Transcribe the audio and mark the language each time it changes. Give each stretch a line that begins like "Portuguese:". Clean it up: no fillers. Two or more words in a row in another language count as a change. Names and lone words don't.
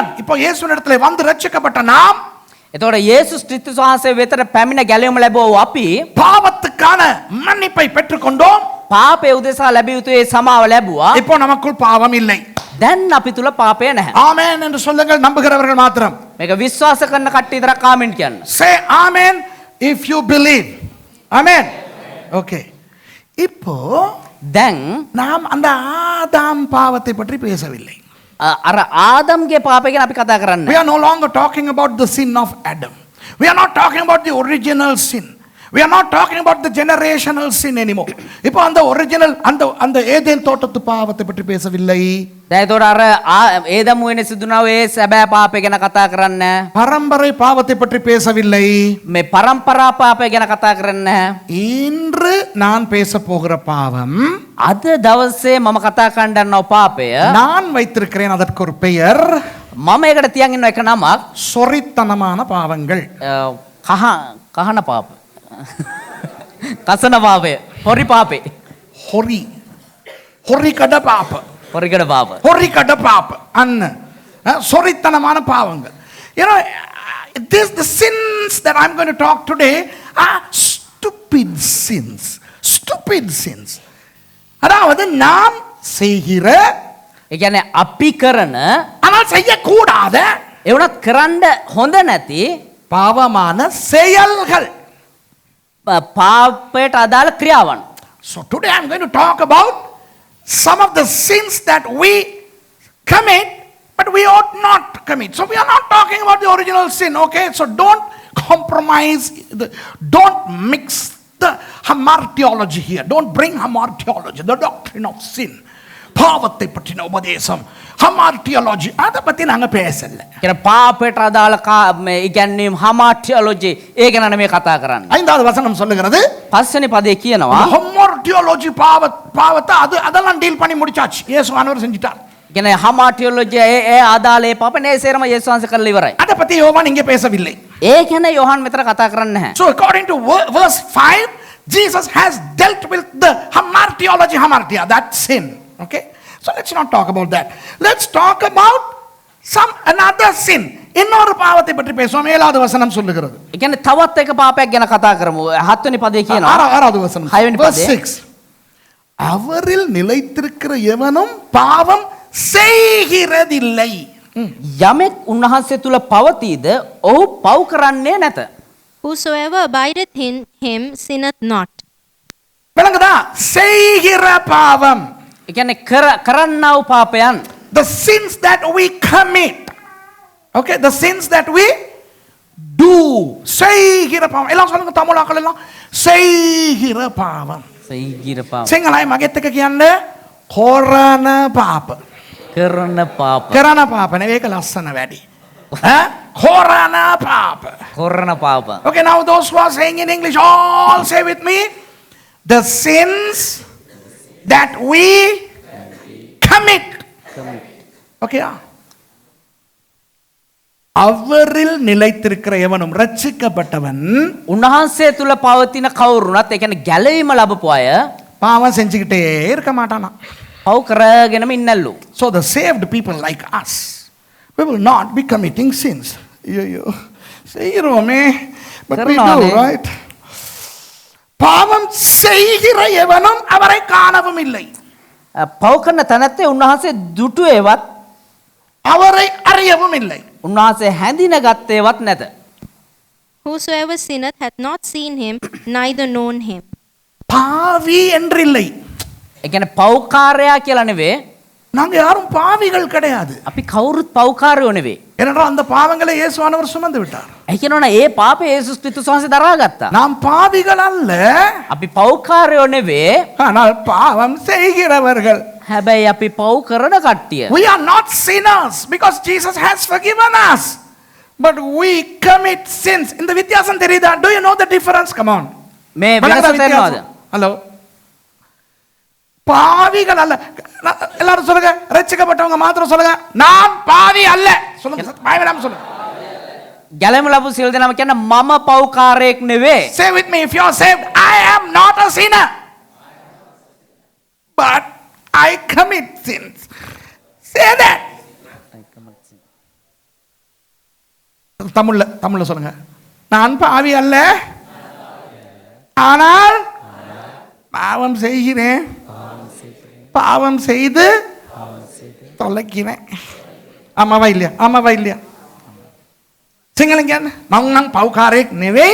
Tamil: இப்போ இயேசுவினிடத்தில் வந்து ரட்சிக்கப்பட்ட நாம்
Sinhala: එතකොට යේසුස් ක්‍රිස්තුස් වහන්සේ වෙතට පැමිණ ගැලවීම ලැබුවා අපි
Tamil: பாவத்துக்கான மன்னிப்பை பெற்றுக்கொண்டோம்.
Sinhala: පාපය උදෙසා ලැබිය යුතු ඒ සමාව ලැබුවා.
Tamil: இப்போ நமக்குள் பாவம் இல்லை.
Sinhala: දැන් අපි තුල පාපය නැහැ.
Tamil: ஆமென் என்று சொல்லுங்கள் நம்புகிறவர்கள் மாத்திரம்.
Sinhala: මේක විශ්වාස කරන කට්ටිය විතරක් කාමෙන්ට් කියන්න.
English: Say amen if you believe. Amen.
Tamil: Okay. இப்போ
Sinhala: දැන්
Tamil: நாம் அந்த ஆதாம் பாவத்தை பற்றி பேசவில்லை.
Sinhala: අර ආදම්ගේ පාපය ගැන අපි කතා කරන්නේ.
English: We are no longer talking about the sin of Adam. We are not talking about the original sin. We are not talking about the generational sin anymore.
Tamil: இப்போ அந்த ஒரிஜினல் அந்த ஏதேன் தோட்டத்து பாவத்தை பற்றி பேசவில்லை.
Sinhala: දැන් ඒතකොට අර ඒදම් වෙන සිදුනා ඒ සැබෑ පාපය ගැන කතා කරන්නේ.
Tamil: பரம்பரை பாவத்தை பற்றி பேசவில்லை.
Sinhala: මේ පරම්පරා පාපය ගැන කතා කරන්නේ.
Tamil: இன்று நான் பேச போகிற பாவம்
Sinhala: අද දවසේ මම කතා කරන්න යනවා පාපය.
Tamil: நான் வைத்திருக்கிறேன் அதற்கு ஒரு பெயர்.
Sinhala: මම ඒකට තියන් ඉන්න එක නමක්
Tamil: சொறித்தனமான பாவங்கள்.
Sinhala: කහන පාප. කසන පාපය. හොරි පාපේ. හොරි කඩ පාප. හොරිකඩ පාප. හොරි කඩ පාප අන්න
Tamil: சொறித்தனமான பாவங்கள்.
English: You know, the sins that I'm going to talk today are stupid sins. Stupid sins.
Tamil: அதாவது நாம் செய்கிற
Sinhala: ඒ කියන්නේ අපි කරන
Tamil: ஆனால் செய்யக்கூடாத
Sinhala: ඒ වුණත් කරන්න හොඳ නැති
Tamil: பாவமான செயல்கள்.
Sinhala: පාපයට අදාළ ක්‍රියාවන්.
English: So today I'm going to talk about some of the sins that we commit but we ought not commit. So we are not talking about the original sin, okay? So don't compromise, don't mix the hamartiology here. Don't bring hamartiology, the doctrine of sin.
Tamil: பாவத்தை பற்றின உபதேசம் hamartiology அதை பத்தி நாங்க பேசல.
Sinhala: කියන පාපයට අදාළ ඉගැන්වීම් hamartiology ඒ ගැන නෙමෙයි කතා කරන්නේ.
Tamil: 5வது வசனம் சொல்லுகிறது
Sinhala: පස්වෙනි පදේ කියනවා
Tamil: hamartiology பாவத்தை அதெல்லாம் டீல் பண்ணி முடிச்சாச்சு. இயேசுவானவர் செஞ்சிட்டார்.
Sinhala: කියන්නේ hamartiology ඒ අදාළ ඒ පාප නේ සේරම යේසුස් වහන්සේ කරලා ඉවරයි.
Tamil: அதை பத்தி யோவான் இங்கே பேசவில்லை.
Sinhala: ඒ ගැන යෝහන් මෙතන කතා කරන්නේ නැහැ.
English: So according to verse 5 Jesus has dealt with the hamartia, that sin. Okay, so let's not talk about that. Let's talk about another sin.
Tamil: இன்னொரு பாவத்தை பற்றி பேசுவோம். 7வது வசனம் சொல்லுகிறது.
Sinhala: ඒ කියන්නේ තවත් එක පාපයක් ගැන කතා කරමු. 7 වෙනි පදේ කියනවා.
Tamil: 6வது வசனம்.
Sinhala: 6 වෙනි
English: verse
Sinhala: පදේ 6.
Tamil: அவரில் நிலைத்திருக்கிற எவனும் பாவம் செய்கிறதில்லை.
Sinhala: යමෙක් උන්වහන්සේ තුල පවතීද ඔහු පව් කරන්නේ නැත.
English: Whosoever abideth in him sinneth not.
Tamil: விளங்குதா? செய்கிற பாவம்.
Sinhala: ඒ කියන්නේ කරන්නා වූ පාපයන්.
English: The sins that we commit. Okay, the sins that we do.
Tamil: செய்கிற பாவம். எல்லாம் சொல்லுங்க தமிழாக்கள் எல்லாம். செய்கிற பாவம்.
Sinhala: සීගිර පාප. සිංහලයි මගෙත් එක කියන්නේ කරන පාප. කරන පාප. කරන පාප නෙවෙයි ඒක ලස්සන වැඩි. කරන පාප. කරන පාප.
English: Okay, now those who are saying in English, all say with me. The sins that we commit.
Tamil: Okay, அவரில் நிலைத்திருக்கிற எவனும் ரட்சிக்கப்பட்டவன்
Sinhala: උන්වහන්සේ තුල පවතින කවුරුණත් ඒ කියන්නේ ගැලවීම ලැබපු අය
Tamil: பாவம் செஞ்சுக்கிட்டே இருக்க மாட்டானா.
Sinhala: පව් කරගෙනම ඉන්නලු.
English: So the saved people like us, we will not be committing sins.
Tamil: ஐயோ செய்கிறோமே,
English: but we do,
Tamil: கருணாலே.
English: right?
Tamil: பாவம் செய்கிற எவனும் அவரை காணவும் இல்லை,
Sinhala: පව් කරන තැනැත්තේ උන්වහන්සේ දුටුවේවත්
Tamil: அவரை அறியவும் இல்லை.
Sinhala: උන්වහන්සේ හැඳින ගත්තේවත් නැත.
English: Whosoever sinneth hath not seen him, neither known him.
Tamil: பாவி என்றில்லை.
Sinhala: ඒ කියන්නේ පව්කාරයා කියලා නෙවෙයි.
Tamil: நாங்க யாரும் பாவிகள் கிடையாது.
Sinhala: අපි කවුරුත් පව්කාරයෝ නෙවෙයි.
Tamil: ஏனென்றால் அந்த பாவங்களை இயேசுவானவர் சுமந்து விட்டார்.
Sinhala: ඒ කියනවනේ ඒ පාපේ යේසුස් ක්‍රිස්තුස් වහන්සේ දරාගත්තා.
Tamil: நாம் பாவிகள் அல்ல,
Sinhala: අපි පව්කාරයෝ නෙවෙයි.
Tamil: ஆனால் பாவம் செய்கிறவர்கள்.
Sinhala: හැබැයි අපි පව් කරන කට්ටිය.
English: We are not sinners because Jesus has forgiven us, but we commit sins.
Tamil: இந்த வித்தியாசம் தெரியுதா?
English: Do you know the difference? Come on.
Sinhala: මේ වෙනස තේරෙනවද?
Tamil: ஹலோ, பாவிகள் அல்ல. எல்லாரும் சொல்லுங்க, ரட்சிக்கப்பட்டவங்க மாத்திரம் சொல்லுங்க, நான் பாவி அல்ல. சொல்லுங்க, பாவிலாம் சொல்லுங்க.
Sinhala: ගැලෙම ලැබු සියලු දෙනාම කියන මම පව්කාරයෙක් නෙවෙයි.
English: Say with me, if you are saved, I am not a sinner, but I commit sins. Say that.
Tamil: தமிழ்ல சொல்லுங்க, நான் பாவி அல்ல, ஆனால் பாவம் செய்கிறேன், பாவம் செய்து தொலைக்கிறேன். ஆமாவா இல்லையா? ஆமாவா இல்லையா?
Sinhala: සිංහලෙන් මං නම් පව්කාරයෙක් නෙවෙයි.